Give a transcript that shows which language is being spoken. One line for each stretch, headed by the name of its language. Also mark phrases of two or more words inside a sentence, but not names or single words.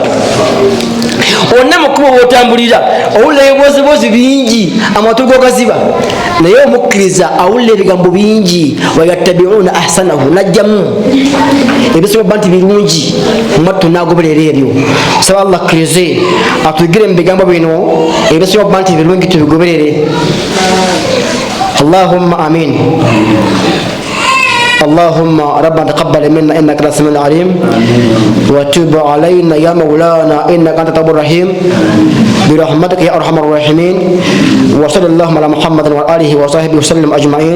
Ganda: Onna mukubo bwotambulira owulira ebiboozibozi bingi, amatu go gaziba. Naye omukkiriza awulira ebigambo bingi,
Arabic: ويتبعون أحسنه,
Ganda: najjamu ebisobola nti birungi, mwattu nagoberera ebyo. Saba Allah akkirize atuyigire mu bigambo bino ebisobola nti birungi tubigoberere.
Arabic: اللهم آمين. اللهم ربنا تقبل منا انك انت السميع العليم وتب علينا يا مولانا انك انت التواب الرحيم برحمتك يا ارحم الراحمين. وصلى اللهم على محمد وعلى اله وصحبه وسلم اجمعين.